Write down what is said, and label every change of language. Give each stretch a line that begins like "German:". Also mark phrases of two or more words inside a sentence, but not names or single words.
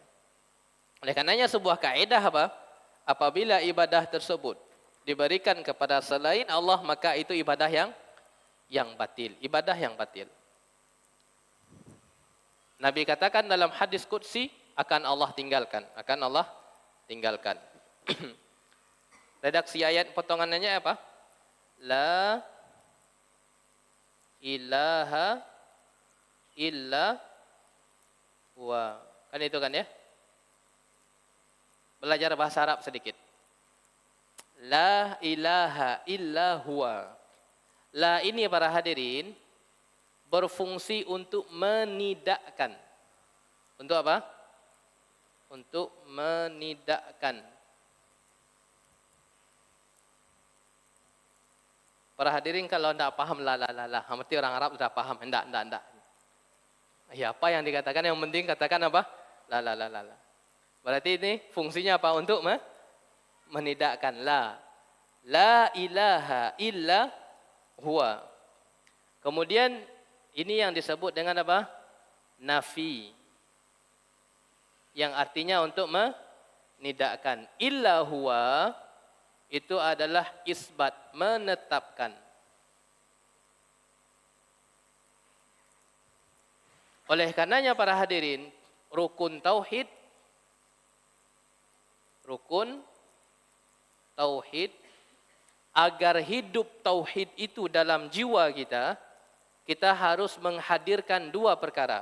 Indonesian: Oleh karenanya sebuah kaidah apa? Apabila ibadah tersebut diberikan kepada selain Allah, maka itu ibadah yang batil. Ibadah yang batil. Nabi katakan dalam hadis qudsi, akan Allah tinggalkan. Akan Allah tinggalkan. Redaksi ayat potongannya apa?
Arabic: لا إله إلا هو.
Indonesian: Kan itu kan ya? Belajar bahasa Arab sedikit.
Arabic: لا إله إلا هو.
Indonesian: La ini para hadirin berfungsi untuk menidakkan. Untuk apa? Untuk menidakkan. Para hadirin kalau tidak paham la, berarti orang Arab sudah paham. Enggak. Ya, apa yang dikatakan yang penting katakan apa? La. Berarti ini fungsinya apa? Untuk menidakkan la.
Arabic: لا إله إلا هو.
Indonesian: Kemudian ini yang disebut dengan apa? Nafi. Yang artinya untuk menidakkan.
Arabic: إلا هو
Indonesian: itu adalah isbat, menetapkan. Oleh karenanya para hadirin, rukun tauhid agar hidup tauhid itu dalam jiwa kita, kita harus menghadirkan dua perkara.